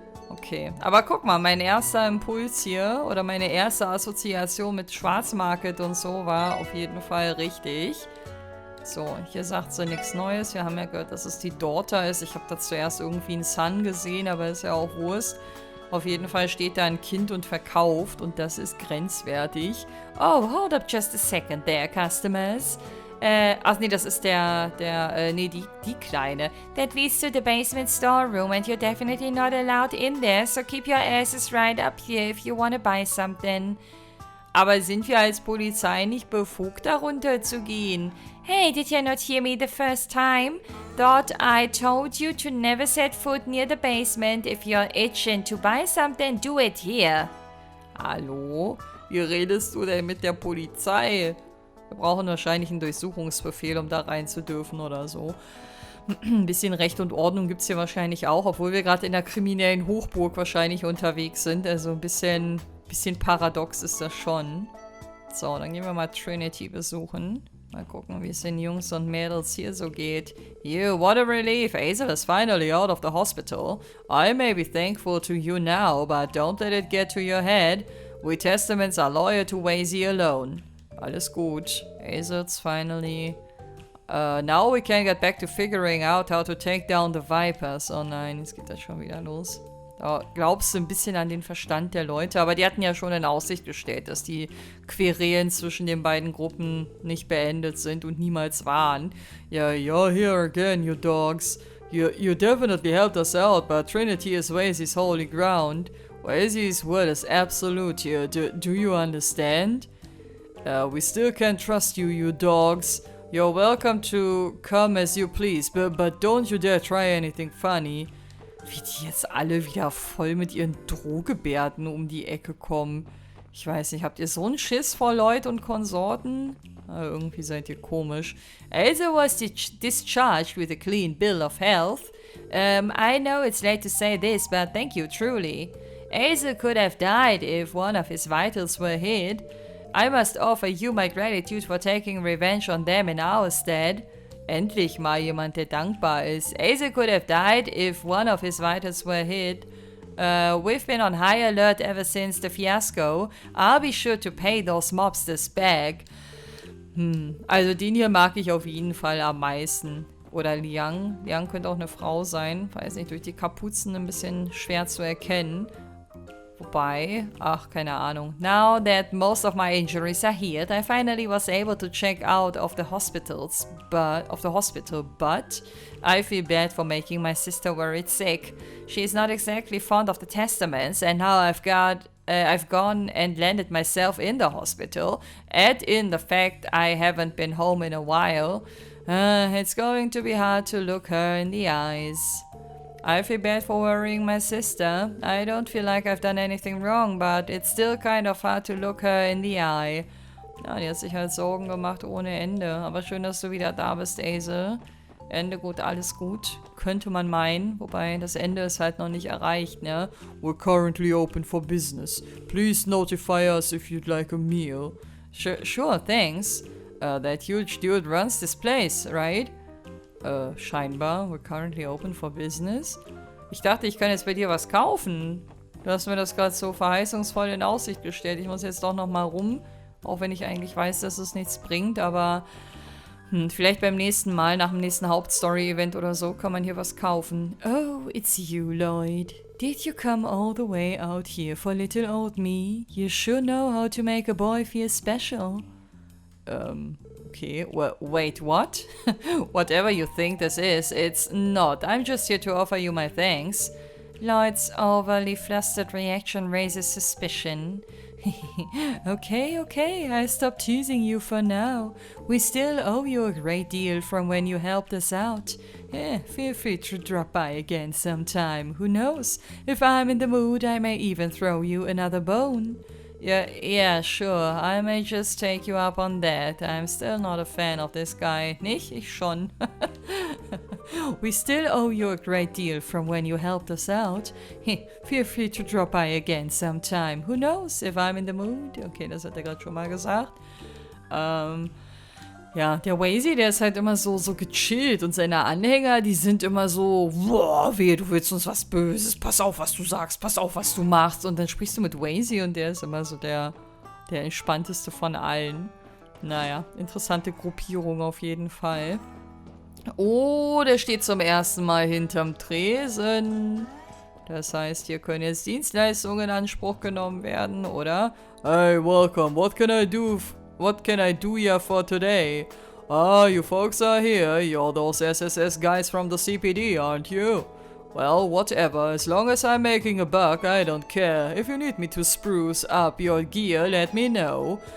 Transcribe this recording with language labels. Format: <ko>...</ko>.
<de>Okay, aber guck mal, mein erster Impuls hier oder meine erste Assoziation mit Schwarzmarket und so war auf jeden Fall richtig. So, hier sagt sie nichts Neues. Wir haben ja gehört, dass es die Daughter ist. Ich habe da zuerst irgendwie einen Son gesehen, aber ist ja auch Wurst. Auf jeden Fall steht da ein Kind und verkauft und das ist grenzwertig.</de> <en>Oh, hold up just a second there, customers.</en> <de>Ach nee, das ist die Kleine.</de> <en>That leads to the basement storeroom and you're definitely not allowed in there, so keep your asses right up here if you want to buy something.</en> <de>Aber sind wir als Polizei nicht befugt, darunter zu gehen?</de> <en>Hey, did you not hear me the first time? Thought I told you to never set foot near the basement. If you're itching to buy something, do it here.</en> <de>Hallo? Wie redest du denn mit der Polizei? Wir brauchen wahrscheinlich einen Durchsuchungsbefehl, um da rein zu dürfen oder so. Ein bisschen Recht und Ordnung gibt es hier wahrscheinlich auch, obwohl wir gerade in der kriminellen Hochburg wahrscheinlich unterwegs sind. Also ein bisschen paradox ist das schon. So, dann gehen wir mal Trinity besuchen. Mal gucken, wie es den Jungs und Mädels hier so geht.</de> <en>You, what a relief. Hazel is finally out of the hospital. I may be thankful to you now, but don't let it get to your head. We Testaments are loyal to Wazy alone.</en> <de>Alles gut.</de> <en>Hazel's finally... now we can get back to figuring out how to take down the Vipers.</en> <de>Oh nein, jetzt geht das schon wieder los. Da glaubst du ein bisschen an den Verstand der Leute, aber die hatten ja schon in Aussicht gestellt, dass die Querelen zwischen den beiden Gruppen nicht beendet sind und niemals waren.</de> <en>Yeah, you're here again, you dogs. You definitely helped us out, but Trinity is Wazy's holy ground. Wazy's word is absolute here. Do you understand? We still can't trust you, you dogs. You're welcome to come as you please, but don't you dare try anything funny.</en> <de>Wie die jetzt alle wieder voll mit ihren Drohgebärden um die Ecke kommen. Ich weiß nicht, habt ihr so einen Schiss vor Lloyd und Konsorten? Irgendwie seid ihr komisch.</de> <en>Elsa was discharged with a clean bill of health. I know it's late to say this, but thank you truly. Elsa could have died if one of his vitals were hid. I must offer you my gratitude for taking revenge on them in our stead.</en> <de>Endlich mal jemand, der dankbar ist.</de> <en>Asa could have died if one of his vitals were hit. We've been on high alert ever since the fiasco. I'll be sure to pay those mobsters back.</en> <de>Also den hier mag ich auf jeden Fall am meisten. Oder Liang. Liang könnte auch eine Frau sein. Weiß nicht, durch die Kapuzen ein bisschen schwer zu erkennen. Wobei, ach, keine Ahnung.</de> <en>Now that most of my injuries are healed, I finally was able to check out of the hospital, but I feel bad for making my sister worried sick. She is not exactly fond of the testaments, and now I've gone and landed myself in the hospital. Add in the fact I haven't been home in a while. It's going to be hard to look her in the eyes. I feel bad for worrying my sister. I don't feel like I've done anything wrong, but it's still kind of hard to look her in the eye.</en> <de>Ja, die hat sich halt Sorgen gemacht ohne Ende. Aber schön, dass du wieder da bist, Azel. Ende gut, alles gut. Könnte man meinen. Wobei, das Ende ist halt noch nicht erreicht, ne?</de> <en>We're currently open for business. Please notify us if you'd like a meal. Sure, thanks. That huge dude runs this place, right?</en> <de>Scheinbar.</de> <en>We're currently open for business.</en> <de>Ich dachte, ich kann jetzt bei dir was kaufen. Du hast mir das gerade so verheißungsvoll in Aussicht gestellt. Ich muss jetzt doch nochmal rum. Auch wenn ich eigentlich weiß, dass es nichts bringt. Aber vielleicht beim nächsten Mal, nach dem nächsten Hauptstory-Event oder so, kann man hier was kaufen.</de> <en>Oh, it's you, Lloyd. Did you come all the way out here for little old me? You sure know how to make a boy feel special. Okay, well, wait, what? Whatever you think this is, it's not. I'm just here to offer you my thanks. Lloyd's overly flustered reaction raises suspicion. Okay, I stopped teasing you for now. We still owe you a great deal from when you helped us out. Feel free to drop by again sometime. Who knows? If I'm in the mood, I may even throw you another bone. Yeah, sure. I may just take you up on that. I'm still not a fan of this guy.</en> <de>Nicht? Ich schon.</de> <en>We still owe you a great deal from when you helped us out. Feel free to drop by again sometime. Who knows if I'm in the mood?</en> <de>Okay, das hat er gerade schon mal gesagt. Ja, der Wazy, der ist halt immer so gechillt und seine Anhänger, die sind immer so, boah, wehe, du willst uns was Böses, pass auf, was du sagst, pass auf, was du machst. Und dann sprichst du mit Wazy und der ist immer so der entspannteste von allen. Naja, interessante Gruppierung auf jeden Fall. Oh, der steht zum ersten Mal hinterm Tresen. Das heißt, hier können jetzt Dienstleistungen in Anspruch genommen werden, oder?</de> <en>Hey, welcome, what can I do here for today? You folks are here. You're those SSS guys from the CPD, aren't you? Well, whatever. As long as I'm making a buck, I don't care. If you need me to spruce up your gear, let me know.</en>